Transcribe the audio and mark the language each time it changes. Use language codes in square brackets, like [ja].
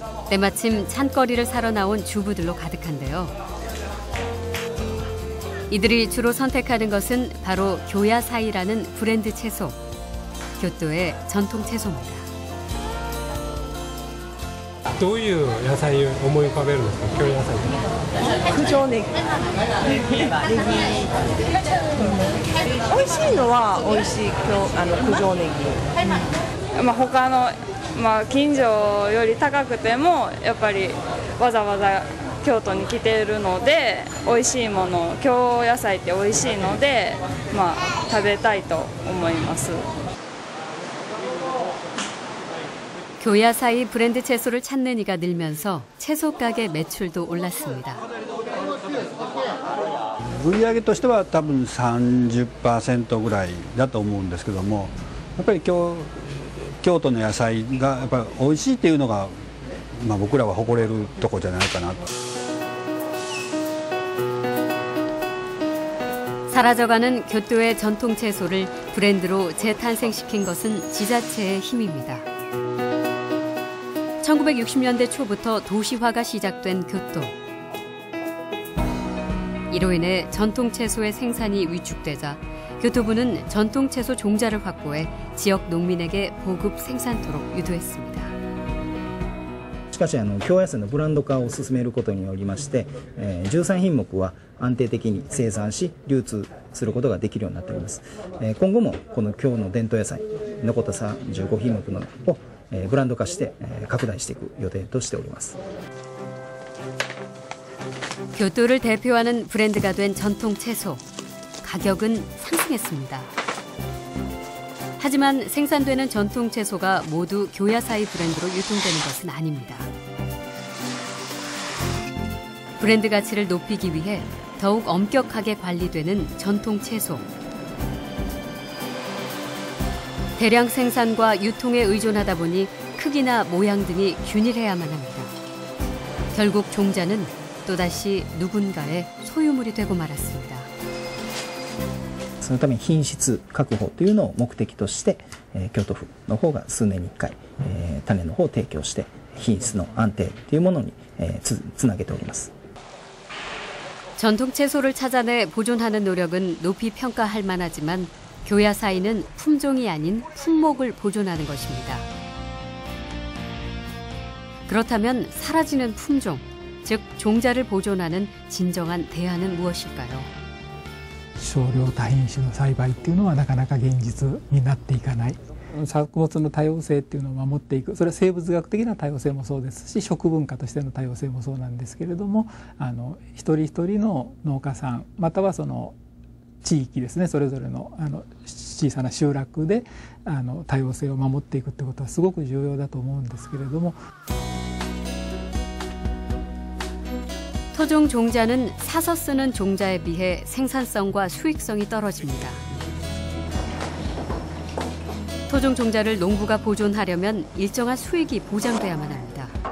[ko] 때마침 찬거리를 사러 나온 주부들로 가득한데요. 이들이 주로 선택하는 것은 바로 교야사이라는 브랜드 채소. 교토의 전통 채소입니다. [ja] どういう野菜を思い浮かべるんですか、京野菜。九条ネギ。美味しいのは美味しい九条ネギ。他の近所より高くてもやっぱりわざわざ京都に来ているので美味しいもの、京野菜って美味しいので食べたいと思います。 [ko] 교야사이 브랜드 채소를 찾는 이가 늘면서 채소 가게 매출도 올랐습니다. [ja] 売上としては多分 30% ぐらいだと思うんですけども、やっぱり京都の野菜がやっぱり美味しいっていうのが、僕らは誇れるとこじゃないかなと。 [ko] 사라져가는 교토의 전통 채소를 브랜드로 재탄생시킨 것은 지자체의 힘입니다. 1960년대 초부터 도시화가 시작된 교토. 이로 인해 전통 채소의 생산이 위축되자 교토부는 전통 채소 종자를 확보해 지역 농민에게 보급 생산토록 유도했습니다. [ja] しかし京野菜のブランド化を進めることによりまして、13品目は安定的に生産し流通することができるようになっております。今後もこの京の伝統野菜残った35品目のをブランド化して拡大していく予定としております。 [ko] 교토를 대표하는 브랜드가 된 전통 채소. 가격은 상승했습니다. 하지만 생산되는 전통 채소가 모두 교야사이 브랜드로 유통되는 것은 아닙니다. 브랜드 가치를 높이기 위해 더욱 엄격하게 관리되는 전통 채소. 대량 생산과 유통에 의존하다 보니 크기나 모양 등이 균일해야만 합니다. 결국 종자는 또다시 누군가의 소유물이 되고 말았습니다. [ja] そのために品質確保というのを目的として、京都府の方が数年に1回、種の方を提供して品質の安定というものに、つなげております。 [ko] 전통 채소를 찾아내 보존하는 노력은 높이 평가할 만하지만 교야사이는 품종이 아닌 품목을 보존하는 것입니다. 그렇다면 사라지는 품종, 즉 종자를 보존하는 진정한 대안은 무엇일까요? [ja] 少量多品種の栽培っていうのはなかなか現実になっていかない。作物の多様性っていうのを守っていく、それは生物学的な多様性もそうですし、食文化としての多様性もそうなんですけれども、一人一人の農家さんまたはその地域ですね、それぞれの小さな集落で多様性を守っていくってことはすごく重要だと思うんですけれども。 [ko] 토종 종자는 사서 쓰는 종자에 비해 생산성과 수익성이 떨어집니다. 토종 종자를 농부가 보존하려면 일정한 수익이 보장돼야만 합니다.